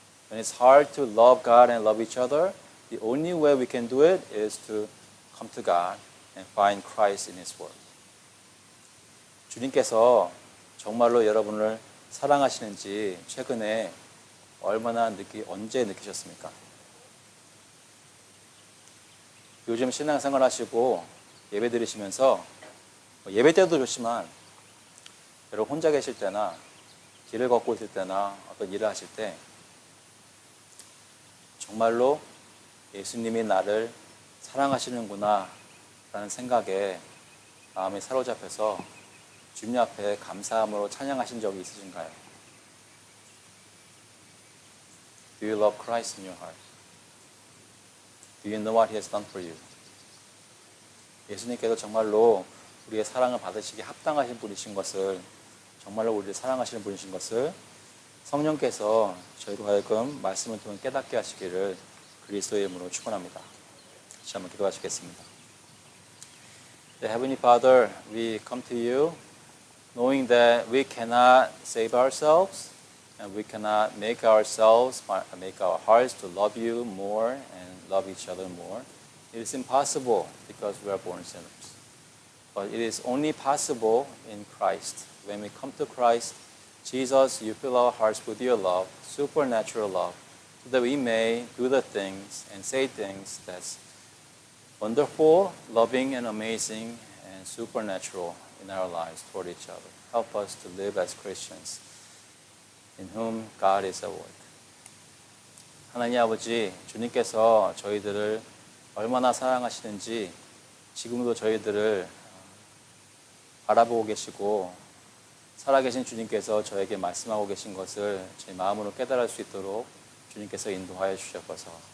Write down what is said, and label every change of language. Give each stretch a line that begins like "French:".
English: When it's hard to love God and love each other, the only way we can do it is to come to God and find Christ in His Word.
Korean: 주님께서 정말로 여러분을 사랑하시는지 최근에 언제 느끼셨습니까? 요즘 신앙생활 하시고 예배 드리시면서 예배 때도 좋지만 여러분 혼자 계실 때나 길을 걷고 있을 때나 어떤 일을 하실 때 정말로 예수님이 나를 사랑하시는구나 라는 생각에 마음이 사로잡혀서 주님 앞에 감사함으로 찬양하신 적이 있으신가요?
English: Do you love Christ in your heart? Do you know what He has done for you?
Korean: 예수님께서 정말로 우리의 사랑을 받으시기에 합당하신 분이신 것을 정말로 우리를 사랑하시는 분이신 것을 성령께서 저희로 하여금 말씀을 통해 깨닫게 하시기를 그리스도의 이름으로 축원합니다. 다시 한번 기도하시겠습니다.
English: Heavenly Father, we come to you knowing that we cannot save ourselves and we cannot make our hearts to love you more and love each other more. It is impossible because we are born sinners. But it is only possible in Christ. When we come to Christ, Jesus, you fill our hearts with your love, supernatural love, so that we may do the things and say things that's wonderful, loving, and amazing, and supernatural in our lives toward each other. Help us to live as Christians in whom God is at work.
Korean: 하나님 아버지, 주님께서 저희들을 얼마나 사랑하시는지 지금도 저희들을 바라보고 계시고 살아계신 주님께서 저에게 말씀하고 계신 것을 제 마음으로 깨달을 수 있도록 주님께서 인도하여 주셔서